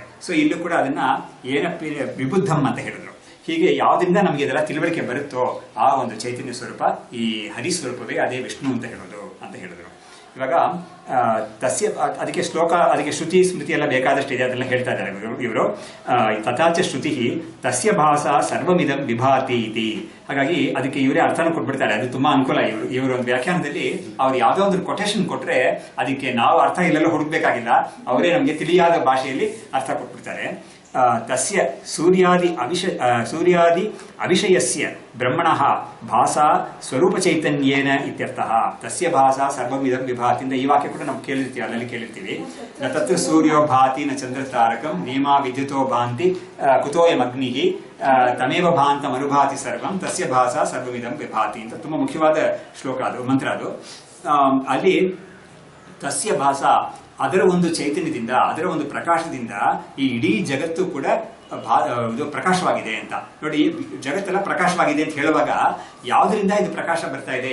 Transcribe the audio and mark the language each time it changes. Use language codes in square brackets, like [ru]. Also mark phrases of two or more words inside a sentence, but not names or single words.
[kn] ಸೊ ಇಲ್ಲೂ ಕೂಡ ಅದನ್ನ ಏನಪ್ಪಿ ವಿಬುದ್ಧಂ ಅಂತ ಹೇಳಿದ್ರು. ಹೀಗೆ ಯಾವ್ದ್ರಿಂದ ನಮಗೆ ಇದೆಲ್ಲ ತಿಳುವಳಿಕೆ ಬರುತ್ತೋ ಆ ಒಂದು ಚೈತನ್ಯ ಸ್ವರೂಪ ಈ ಹರಿ ಸ್ವರೂಪವೇ ಅದೇ ವಿಷ್ಣು ಅಂತ ಹೇಳೋದು ಅಂತ ಹೇಳಿದ್ರು. ಇವಾಗ ತಸ್ಯ ಅದಕ್ಕೆ ಶ್ಲೋಕ, ಅದಕ್ಕೆ ಶ್ರುತಿ ಸ್ಮೃತಿ ಎಲ್ಲ ಬೇಕಾದಷ್ಟು ಇದೆ, ಅದೆಲ್ಲ ಹೇಳ್ತಾ ಇದ್ದಾರೆ ಇವರು. [sa] ತಥಾಚ ಶ್ರುತಿ ತಸ್ಯ ಭಾಸ ಸರ್ವಮಿದಂ ವಿಭಾತಿ ಇತಿ. [kn] ಹಾಗಾಗಿ ಅದಕ್ಕೆ ಇವರೇ ಅರ್ಥನ ಕೊಟ್ಬಿಡ್ತಾರೆ. ಅದು ತುಂಬಾ ಅನುಕೂಲ. ಇವರು ಒಂದು ವ್ಯಾಖ್ಯಾನದಲ್ಲಿ ಅವ್ರು ಯಾವ್ದೋ ಒಂದು ಕೊಟೇಶನ್ ಕೊಟ್ರೆ ಅದಕ್ಕೆ ನಾವು ಅರ್ಥ ಇಲ್ಲೆಲ್ಲ ಹುಡುಕ್ಬೇಕಾಗಿಲ್ಲ, ಅವರೇ ನಮಗೆ ತಿಳಿಯಾದ ಭಾಷೆಯಲ್ಲಿ ಅರ್ಥ ಕೊಟ್ಬಿಡ್ತಾರೆ. [sa] ತಸ್ಯ ಸೂರ್ಯಾದಿ ಅವಿಷಯಸ್ಯ ಬ್ರಹ್ಮಣಃ ಭಾಸಾ ಸ್ವರೂಪ ಚೈತನ್ಯೇನ ಇತ್ಯರ್ಥಃ. ತಸ್ಯ ಭಾಸಾ ಸರ್ವಮಿದಂ ವಿಭಾತಿ [kn] ಅಂತ ಈ ವಾಕ್ಯ ಕೂಡ ನಾವು ಕೇಳಿರ್ತೀವಿ, ಅಲ್ಲಲ್ಲಿ ಕೇಳಿರ್ತೀವಿ. [sa] ನ ತತ್ರ ಸೂರ್ಯೋ ಭಾತಿ ನ ಚಂದ್ರ ತಾರಕಂ ನೇಮಾ ವಿದ್ಯುತೋ ಭಾಂತಿ ಕುತೋಯಂ ಅಗ್ನಿಹಿ ತಮೇವ ಭಾಂತಂ ಅನುಭಾತಿ ಸರ್ವಂ ತಸ್ಯ ಭಾಸಾ ಸರ್ವಮಿದಂ ವಿಭಾತಿ [kn] ಅಂತ ತುಂಬಾ ಮುಖ್ಯವಾದ ಶ್ಲೋಕ ಅದು, ಮಂತ್ರ ಅದು. ಅಲ್ಲಿ [sa] ತಸ್ಯ ಭಾಸಾ [kn] ಅದರ ಒಂದು ಚೈತನ್ಯದಿಂದ, ಅದರ ಒಂದು ಪ್ರಕಾಶದಿಂದ ಈ ಇಡೀ ಜಗತ್ತು ಕೂಡ ಇದು ಪ್ರಕಾಶವಾಗಿದೆ ಅಂತ. ನೋಡಿ, ಜಗತ್ತೆಲ್ಲ ಪ್ರಕಾಶವಾಗಿದೆ ಅಂತ ಹೇಳುವಾಗ ಯಾವುದರಿಂದ ಇದು ಪ್ರಕಾಶ ಬರ್ತಾ ಇದೆ?